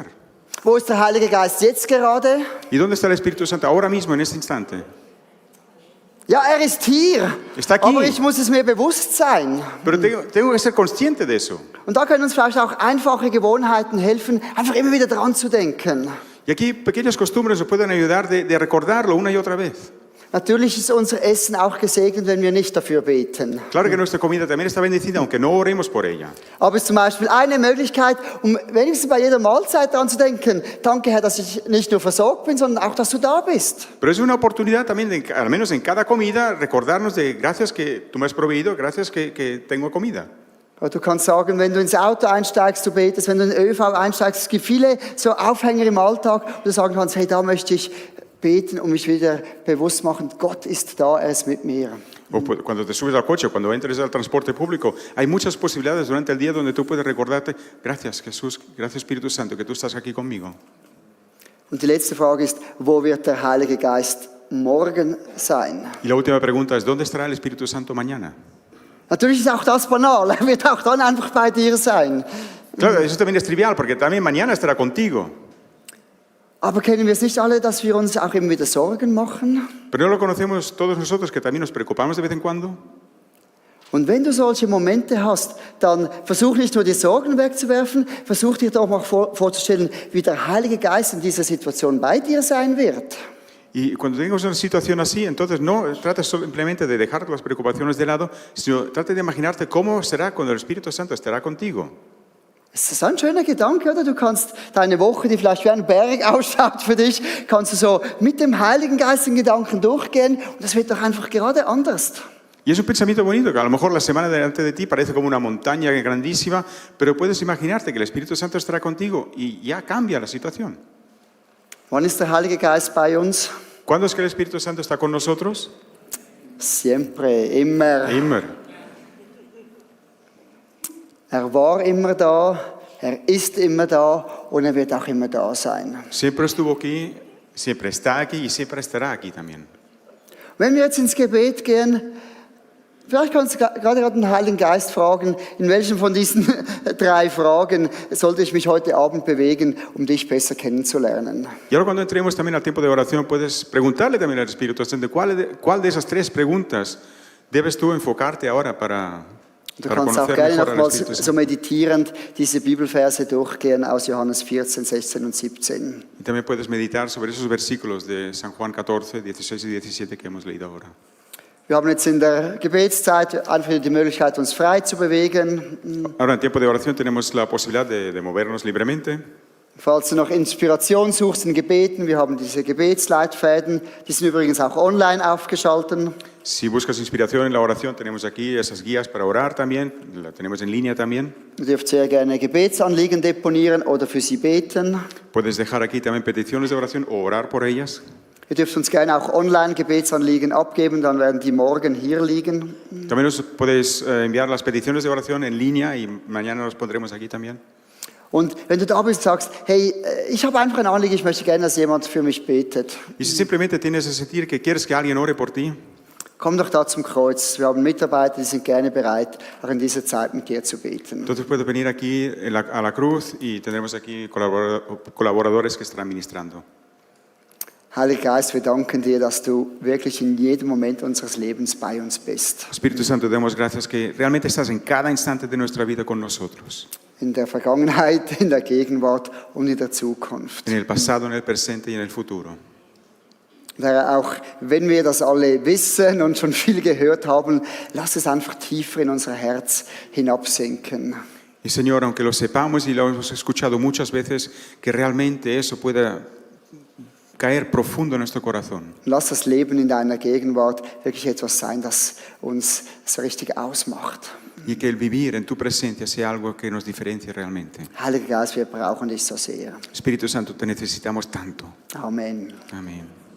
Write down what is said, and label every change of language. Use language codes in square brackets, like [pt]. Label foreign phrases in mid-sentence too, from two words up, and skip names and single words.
[de] Wo ist der Heilige Geist jetzt gerade? [es] ¿Y dónde está el Espíritu Santo ahora mismo, en este instante? [de] Ja, er ist hier, [es] Está aquí. [de] aber ich muss es mir bewusst sein. [es] Pero tengo que ser consciente de eso. [de] Und da können uns vielleicht auch einfache Gewohnheiten helfen, einfach immer wieder dran zu denken. [es] Y aquí pequeñas costumbres nos pueden ayudar de recordarlo una y otra vez. [de] Natürlich ist unser Essen auch gesegnet, wenn wir nicht dafür beten. [es] Claro que nuestra comida también está bendecida, aunque no oremos por ella. [de] Aber es ist zum Beispiel eine Möglichkeit, um wenigstens bei jeder Mahlzeit daran zu denken, danke Herr, dass ich nicht nur versorgt bin, sondern auch, dass du da bist. [es] Pero es una oportunidad también, al menos en cada comida, recordarnos de gracias que tú me has proveído, gracias que tengo comida. [de] Oder du kannst sagen, wenn du ins Auto einsteigst, du betest, wenn du in den ÖV einsteigst, es gibt viele so Aufhänger im Alltag, wo du sagen kannst, hey, da möchte ich beten und mich wieder bewusst machen, Gott ist da, er ist mit mir. [es] O cuando te subes al coche, cuando entres al transporte público, hay muchas posibilidades durante el día donde tú puedes recordarte, gracias Jesús, gracias Espíritu Santo, que tú estás aquí conmigo. [de] Und die letzte Frage ist, wo wird der Heilige Geist morgen sein? [es] Y la última pregunta es, ¿dónde estará el Espíritu Santo mañana? [de] Natürlich ist auch das banal, er wird auch dann einfach bei dir sein. [es] Claro, eso también es trivial, porque también mañana estará contigo. [de] Aber kennen wir es nicht alle, dass wir uns auch immer wieder Sorgen machen? [es] Pero no lo conocemos todos nosotros, que también nos preocupamos de vez en cuando. [de] Und wenn du solche Momente hast, dann versuch nicht nur die Sorgen wegzuwerfen, versuch dir doch mal vorzustellen, wie der Heilige Geist in dieser Situation bei dir sein wird. [es] Y cuando tengas una situación así, entonces no trates simplemente de dejar las preocupaciones de lado, sino trate de imaginarte cómo será cuando el Espíritu Santo estará contigo. [de] Es ist ein schöner Gedanke, oder? Du kannst deine Woche, die vielleicht wie ein Berg ausschaut für dich, kannst du so mit dem Heiligen Geist in Gedanken durchgehen und das wird doch einfach gerade anders. [es] Y es un pensamiento bonito, que a lo mejor la semana delante de ti parece como una montaña grandísima, pero puedes imaginarte que el Espíritu Santo estará contigo y ya cambia la situación. [de] Wann ist der Heilige Geist bei uns? [es] ¿Cuándo es que el Espíritu Santo está con nosotros? Siempre, [de] immer. Immer. Er war immer da, er ist immer da und er wird auch immer da sein. [es] Siempre estuvo aquí, siempre está aquí y siempre estará aquí también. [de] Wenn wir jetzt ins Gebet gehen, vielleicht kannst du gerade den Heiligen Geist fragen, in welchen von diesen 3 Fragen sollte ich mich heute Abend bewegen, um dich besser kennenzulernen. [es] Y ahora cuando entremos también al tiempo de oración, puedes preguntarle también al Espíritu Santo, ¿cuál de esas 3 preguntas debes tú enfocarte ahora para [de] Du kannst auch gerne nochmals so meditierend diese Bibelverse durchgehen aus Johannes 14, 16 und 17. [es] Y también puedes meditar sobre esos versículos de San Juan 14, 16 y 17 que hemos leído ahora. [de] Wir haben jetzt in der Gebetszeit einfach die Möglichkeit, uns frei zu bewegen. [es] Ahora en tiempo de oración tenemos la posibilidad de movernos libremente. [de] Falls du noch Inspiration suchst in Gebeten, wir haben diese Gebetsleitfäden, die sind übrigens auch online aufgeschaltet. [es] Si buscas inspiración en la oración, tenemos aquí esas guías para orar también, la tenemos en línea también. [de] Ihr dürft sehr gerne Gebetsanliegen deponieren oder für sie beten. [es] Puedes dejar aquí también peticiones de oración o orar por ellas. [de] Ihr dürft uns gerne auch online Gebetsanliegen abgeben, dann werden die morgen hier liegen. [es] También nos puedes enviar las peticiones de oración en línea y mañana los pondremos aquí también. [de] Und wenn du da bist und sagst, hey, ich habe einfach ein Anliegen, ich möchte gerne, dass jemand für mich betet. [es] Y si simplemente tienes que sentir que quieres que alguien ore por ti, [de] Komm doch da zum Kreuz. Wir haben Mitarbeiter, die sind gerne bereit, auch in dieser Zeit mit dir zu beten. [es] entonces puedes venir aquí a la cruz y tendremos aquí colaboradores que estarán ministrando. [de] Heiliger Geist, wir danken dir, dass du wirklich in jedem Moment unseres Lebens bei uns bist. [es] Espíritu Santo, te damos gracias que realmente estás en cada instante de nuestra vida con nosotros. [de] In der Vergangenheit, in der Gegenwart und in der Zukunft. [es] En el pasado, en el presente y en el futuro. [de] Herr, auch wenn wir das alle wissen und schon viel gehört haben, lass es einfach tiefer in unser Herz hinabsinken. [es] Y Señor, aunque lo sepamos y lo hemos escuchado muchas veces, que realmente eso pueda caer profundo en nuestro corazón. [de] Lass das Leben in deiner Gegenwart wirklich etwas sein, das uns so richtig ausmacht. [es] Y que el vivir en tu presencia sea algo que nos diferencie realmente. [de] Heiliger Geist, wir brauchen dich so sehr. [es] Espíritu Santo, te necesitamos tanto. [de] Amen. [es] Amén.